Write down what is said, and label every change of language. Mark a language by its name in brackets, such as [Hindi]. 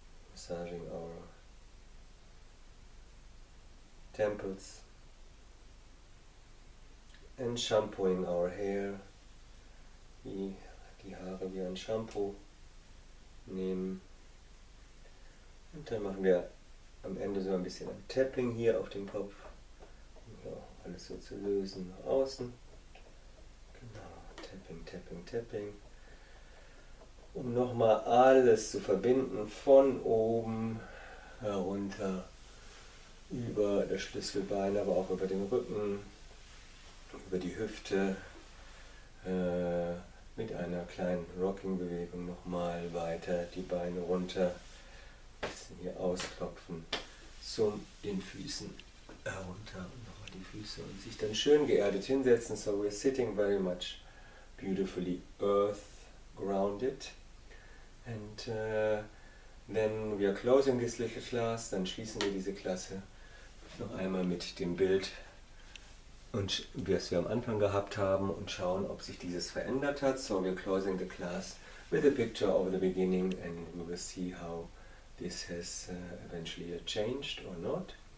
[English] Massaging our temples and shampooing our hair. [German] Die Haare wie ein Shampoo nehmen. Und dann machen wir am Ende so ein bisschen ein Tapping hier auf dem Kopf. Um hier auch alles so zu lösen nach außen. Genau, Tapping, Tapping, Tapping. Um nochmal alles zu verbinden, von oben herunter, über das Schlüsselbein, aber auch über den Rücken, über die Hüfte, mit einer kleinen Rocking-Bewegung nochmal weiter, die Beine runter, ein bisschen hier ausklopfen, zu den Füßen herunter und nochmal die Füße und sich dann schön geerdet hinsetzen. [English] So we're sitting very much beautifully earth grounded. And then we are closing this little class, [German] dann schließen wir diese Klasse noch einmal mit dem Bild, und das wir am Anfang gehabt haben, und schauen, ob sich dieses verändert hat. [English] So we're closing the class with a picture of the beginning, and we will see how this has eventually changed or not.